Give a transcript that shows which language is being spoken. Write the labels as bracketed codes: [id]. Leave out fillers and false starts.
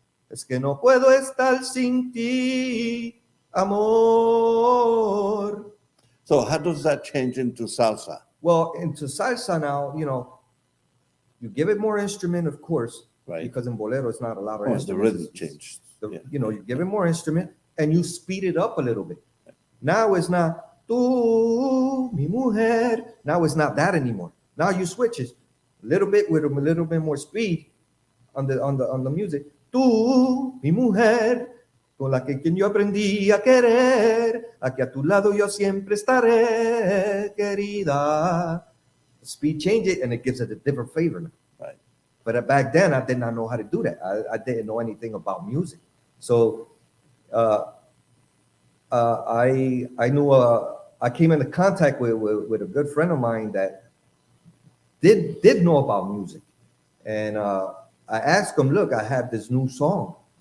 [es] Es que no puedo estar sin ti, amor. [en] So how does that change into salsa? Well, into salsa now, you give it more instrument, of course, Right. because in bolero it's not a lot of The instruments. rhythm changed. Yeah. You give it more instrument and you speed it up a little bit. Now it's not [es] tú, mi mujer. [en] Now it's not that anymore. Now you switch it a little bit with a little bit more speed on the music. [es] Tú, mi mujer, con la que quien yo aprendí a querer, aquí a tu lado yo siempre estaré, querida. [en] Speed change it and it gives it a different flavor now. Right. But back then I did not know how to do that. I didn't know anything about music. So I knew I came into contact with a good friend of mine that did know about music, and I asked him, look, I have this new song.